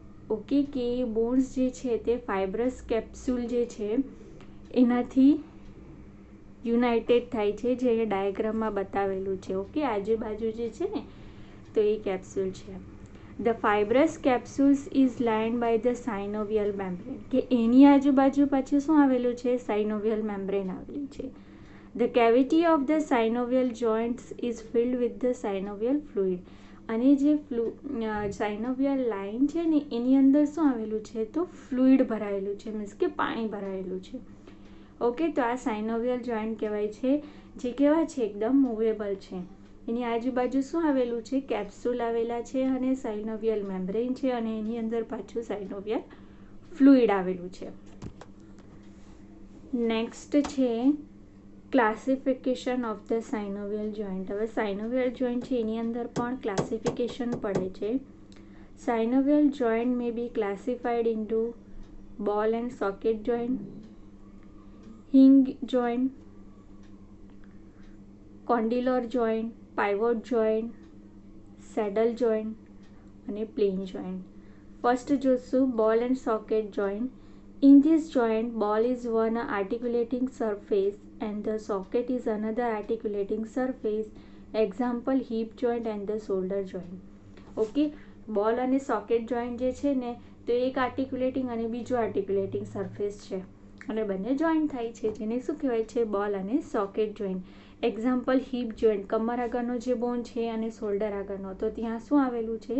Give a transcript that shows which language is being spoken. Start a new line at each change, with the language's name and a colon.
Gujarati: Okay, કે bones જે છે તે ફાઇબ્રસ કેપ્સ્યુલ જે છે એનાથી યુનાઇટેડ થાય છે, જે ડાયાગ્રામમાં બતાવેલું છે. ઓકે, આજુબાજુ જે છે ને તો એ કેપ્સ્યુલ છે.
English: The fibrous capsules is lined by the synovial membrane.
Gujarati: કે એની આજુબાજુ પાછું શું આવેલું છે? સાઇનોવિયલ મેમ્બ્રેન આવેલું છે.
English: The cavity of the synovial joints is filled with the synovial fluid.
Gujarati: અને જે સાઇનોવિયલ લાઇન છે ને એની અંદર શું આવેલું છે તો ફ્લુઇડ ભરાયેલું છે, મીન્સ કે પાણી ભરાયેલું છે. ઓકે, તો આ સાઇનોવિયલ જોઈન્ટ કહેવાય છે, જે કેવા છે? એકદમ મૂવેબલ છે. એની આજુબાજુ શું આવેલું છે? કેપ્સ્યુલ આવેલા છે અને સાઇનોવિયલ મેમ્બ્રેન છે અને એની અંદર પાછું સાઇનોવિયલ ફ્લુઇડ આવેલું છે.
English: Next છે classification of the synovial joint.
Gujarati: હવે સાઇનોવિયલ જોઈન્ટ છે એની અંદર પણ ક્લાસિફિકેશન પડે છે.
English: Synovial joint may be classified into ball and socket joint, hinge joint, condylar joint, pivot joint, saddle joint અને plane joint. First જોઈશું ball and socket joint. In this joint, ball is one articulating surface and the socket is another articulating surface. Example hip joint and the shoulder joint.
Gujarati: Okay, બોલ અને socket joint જે છે ને તો એક આર્ટિક્યુલેટિંગ અને બીજું આર્ટિક્યુલેટિંગ સરફેસ છે. અને બંને જોઈન્ટ થાય છે, જેને શું કહેવાય છે? બોલ અને socket joint. Example heap joint, કમર આગળનો જે બોન છે અને શોલ્ડર આગળનો, તો ત્યાં શું આવેલું છે?